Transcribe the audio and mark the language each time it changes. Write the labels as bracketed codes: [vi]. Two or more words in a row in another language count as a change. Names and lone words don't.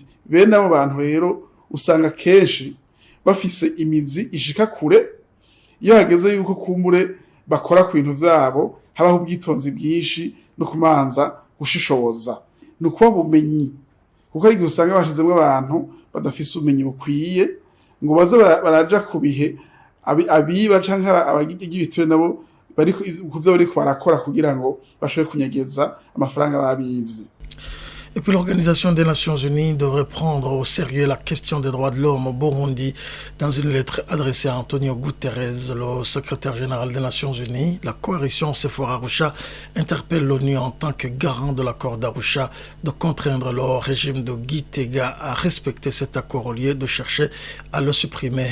[rn] Bene abo bantu rero usanga kenshi bafise imizi ishika kure, iyo hageze yuko kumbure bakora ku bintu vyabo habaho ubwitonzi bwinshi no kumanza gushishoza, nuko bumenyi, kuko ari usanga bashizemwe abantu badafise ubumenyi bukwiye ngo baze baraja ku bihe abiba canke abagigibiture nabo bari kuvyo bari barakora kugira ngo bashobore kunyegeza amafaranga babivye. [fr] Et puis l'Organisation des Nations Unies devrait prendre au sérieux la question des droits de l'homme au Burundi. Dans une lettre adressée à Antonio Guterres, le secrétaire général des Nations Unies, la coalition Sephora Arusha interpelle l'ONU en tant que garant de l'accord d'Arusha de contraindre le régime de Gitega à respecter cet accord au lieu de chercher à le supprimer.